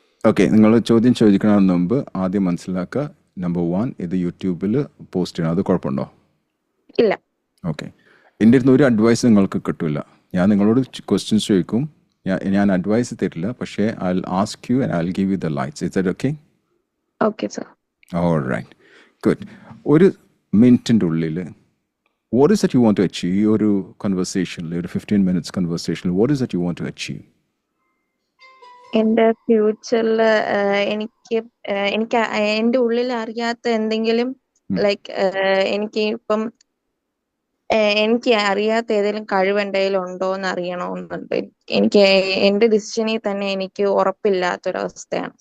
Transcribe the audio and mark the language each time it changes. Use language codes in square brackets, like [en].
[ml] Okay, നിങ്ങൾ ചോദ്യം ചോദിക്കണമെന്ന് മുമ്പ് ആദ്യം മനസ്സിലാക്കുക, നമ്പർ 1 ഇത് യൂട്യൂബിൽ പോസ്റ്റ് ചെയ്യണം. അത് കുഴപ്പമുണ്ടോ? ഇല്ല. ഓക്കെ. എൻ്റെ അടുത്ത് ഒരു അഡ്വൈസ് നിങ്ങൾക്ക് കിട്ടില്ല. ഞാൻ നിങ്ങളോട് ക്വസ്റ്റ്യൻസ് ചോദിക്കും, ഞാൻ അഡ്വൈസ് തരില്ല, പക്ഷേ [en] I will ask you and I will give you the lights. Is that okay? Okay sir. Alright, good. [ml] ഒരു മിനിറ്റിൻ്റെ ഉള്ളിൽ [en] what is that you want to achieve? [ml] ഒരു കൺവെർസേഷനിൽ, ഒരു [en] 15 minutes കൺവെർസേഷനിൽ what is that you want to achieve? [ml] എന്റെ ഫ്യൂച്ചറിൽ എനിക്ക് എന്റെ ഉള്ളിൽ അറിയാത്ത എന്തെങ്കിലും ലൈക്ക് എനിക്ക് ഇപ്പം എനിക്ക് അറിയാത്ത ഏതെങ്കിലും കഴിവ് എൻ്റെ കയ്യിൽ ഉണ്ടോ എന്ന് അറിയണമെന്നുണ്ട്. എനിക്ക് എന്റെ ഡിസിഷനിൽ തന്നെ എനിക്ക് ഉറപ്പില്ലാത്തൊരവസ്ഥയാണ്.